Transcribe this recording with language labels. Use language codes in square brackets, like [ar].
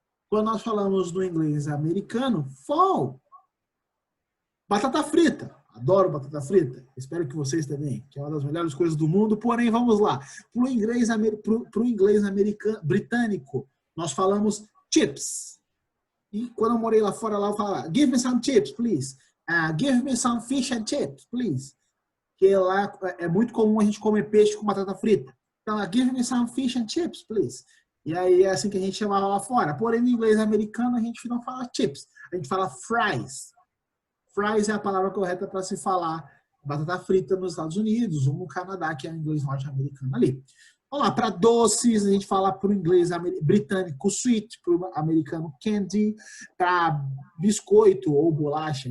[pt] Quando nós falamos no inglês americano, fall. Batata frita. Adoro batata frita. Espero que vocês também, que é uma das melhores coisas do mundo. Porém, vamos lá. Para o inglês britânico, nós falamos chips. E quando eu morei lá fora, eu falava, [en] give me some chips, please. Give me some fish and chips, please. [pt] Porque lá é muito comum a gente comer peixe com batata frita. Então, [en] give me some fish and chips, please. [pt] E aí é assim que a gente chamava lá fora. Porém, no inglês americano, a gente não fala chips. A gente fala fries. Fries é a palavra correta para se falar batata frita nos Estados Unidos ou no Canadá, que é o inglês norte-americano ali. Vamos lá, para doces, a gente fala para o inglês britânico sweet, para o americano candy, para biscoito ou bolacha.